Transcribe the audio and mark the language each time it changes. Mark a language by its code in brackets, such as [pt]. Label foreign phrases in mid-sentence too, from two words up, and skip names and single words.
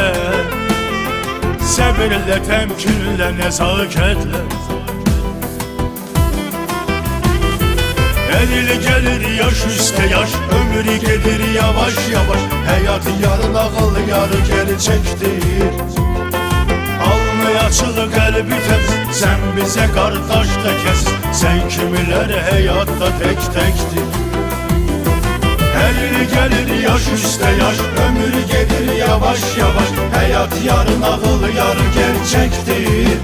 [az] Səbirlə, təmkinlə, nəzakətlə. Gelir yaş üstə yaş, ömür gedir yavaş yavaş. Həyat yarı nağıl yarı gerçəkdir. [tr] Alnı Alnı açılı kalbi temiz, sen bize kardeş de kes. Sen kimiler hayatta tek tektir. Gelir gelir yaş üstte yaş, ömür gelir yavaş yavaş. Hayat yarın ağıl yarı gerçektir.